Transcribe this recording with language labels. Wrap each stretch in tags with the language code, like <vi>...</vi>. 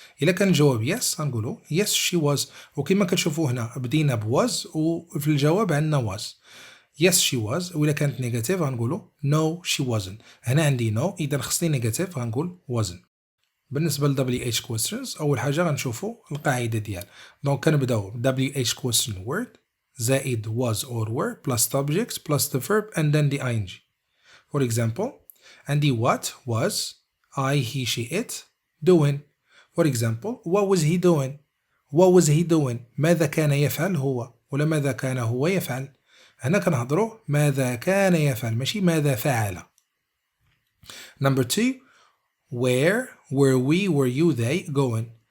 <ar>إلا كان الجواب yes غنقولوا</ar> <en>yes she was.</en> <ar>وكما كتشوفوا هنا بدينا بواز وفي الجواب عندنا was.</ar> <en>yes she was.</en> <ar>وإلا كانت نيجاتيف غنقولوا</ar> <en>no she wasn't.</en> <ar>هنا عندي no إذا خصني نيجاتيف غنقول wasn't. بالنسبة ل</ar> <en>WH questions</en> <ar>أول حاجة غنشوفوا القاعدة ديال دونك كنبداو</ar> <en>WH question word زائد was or were plus subjects plus the verb and then the ing. For example</en> <ar>عندي</ar> <en>what was I he she it doing. For example what was he doing</en> <ar>ماذا كان يفعل هو ولا ماذا كان هو يفعل. هنا كنهضروا ماذا كان يفعل ماشي ماذا فعل.</ar> <en>Number 2 where were we were you they going.</en>